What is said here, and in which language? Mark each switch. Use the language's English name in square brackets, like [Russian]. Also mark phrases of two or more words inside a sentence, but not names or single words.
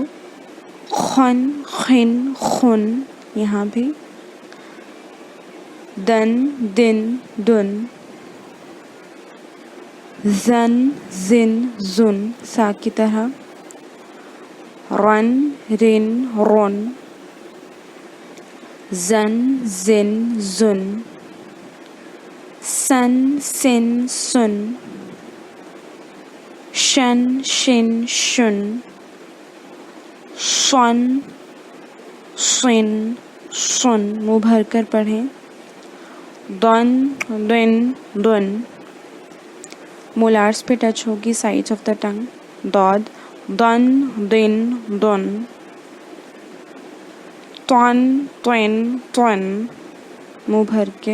[Urdu] خن، خن، خن، یہاں بھی۔ دن، دن، دن، زن، زن، زن، سا کی طرح۔ رن، رن، رن، زن، زن، زن، سن، سن، سن، شن، شن، شن، شن، شن، شن، منہ بھر کر پڑھیں۔ دن، دن، دن، مولارس پہ ٹچ ہوگی، [English] sides of the tongue. [Urdu] دود، دن، دن، دن، تن، تن، تن، منہ بھر کے۔